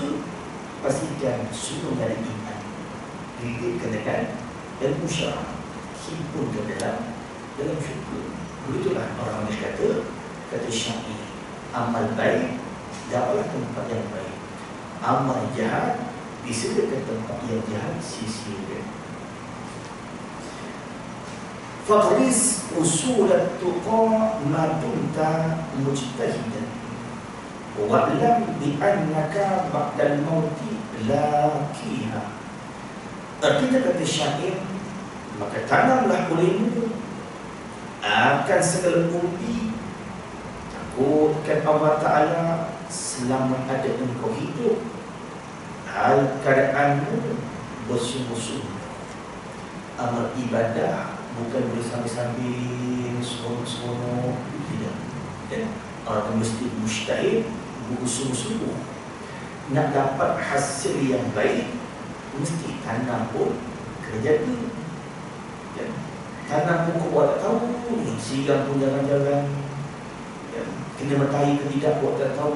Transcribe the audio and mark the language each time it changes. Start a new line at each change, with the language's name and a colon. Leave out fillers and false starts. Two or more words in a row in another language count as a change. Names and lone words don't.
Malay: Pastikan semua ada iman, didikkan dengan ilmu syarah, himpunkan dalam syurga. Begitulah orang Malaysia kata syair, amal baik dapatlah tempat yang baik, amal jahat disediakan tempat yang jahat, sia-sia.
Arabic: فاغرس أصول التقى ما دمت مجتهدا واعلم بأنك بعد الموت لاقيها.
Malay: Artinya kata syair, maka tanamlah olehmu akan segala umbi, takutkan Allah Ta'ala selama ada engkau hidup, hal keadaanmu bersungguh-sungguh. Amal ibadah bukan boleh sambil-sambil seronok-seronok, tidak. Dan orang mesti mustahil bersungguh-sungguh. Nak dapat hasil yang baik, mesti tanam pun kerja tu. Tanam pokok buat tak tahu, siram pun jangan-jangan, kena matahari ke tidak buat tak tahu.